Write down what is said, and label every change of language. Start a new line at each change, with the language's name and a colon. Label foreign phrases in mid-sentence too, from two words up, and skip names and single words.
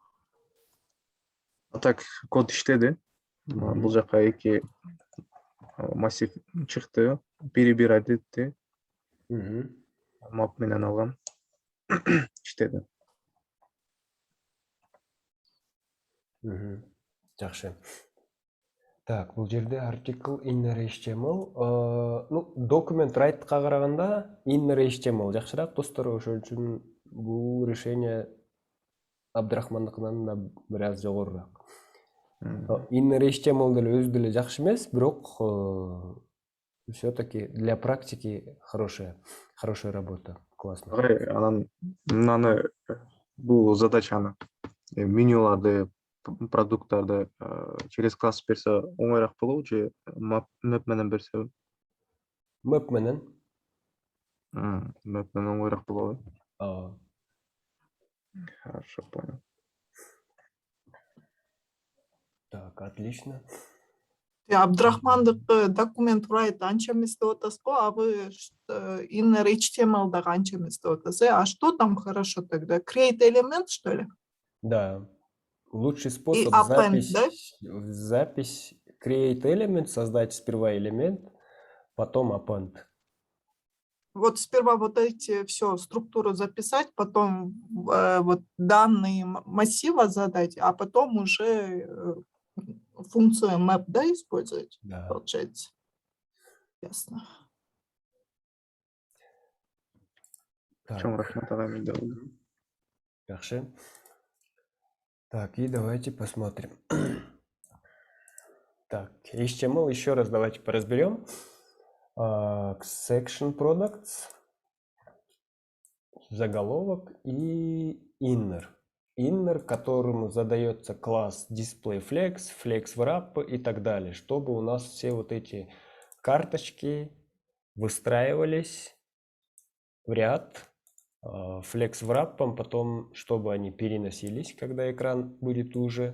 Kyrgyz: А так код иштеди. Бул жака 2 массив чыкты. Бири бир адетти. Map менен алгам. Иштеди. Жакшы. Так, бул жерде
English: article inner HTML.
Kyrgyz: Ну,
English: document write'ка
Kyrgyz: караганда
English: inner HTML
Kyrgyz: жакшыраак достор, ошол үчүн бул решение Абдрахмандыкынан да бир аз жогорураак.
English: Inner HTML
Kyrgyz: деле өзү деле жакшы эмес, бирок
Russian: все-таки для практики хорошая работа. Классно.
Kyrgyz: Анан мынаны бул задачаны менюларды, продукттарды
Russian: через класс
Kyrgyz: берсе оңойраак болобу же map менен берсе? Map менен. Map менен оңойраак болобу.
Russian: Хорошо, понял. Так, отлично.
Kyrgyz: Абдрахмандык документ write анча эмес деп атасыз го,
Russian: а вы
English: inner HTML
Kyrgyz: да анча эмес деп атасыз.
Russian: А что там хорошо тогда?
English: Create element,
Russian: что ли? Да. Лучший способ append, да? запись
English: create element,
Russian: создать сперва элемент, потом append. Вот сперва вот эти все структуру записать, потом вот данные массива задать, а потом уже функцию map, да, использовать, Да. получается. Ясно.
Kyrgyz: Чоң рахмат ага, мен да. Жакшы.
Russian: Так, и давайте посмотрим. Так, HTML еще раз давайте поразберем.
English: Section products,
Russian: заголовок и inner. Inner, которому задается класс displayFlex, FlexWrap и так далее, чтобы у нас все вот эти карточки выстраивались в ряд FlexWrap, потом, чтобы они переносились, когда экран будет уже.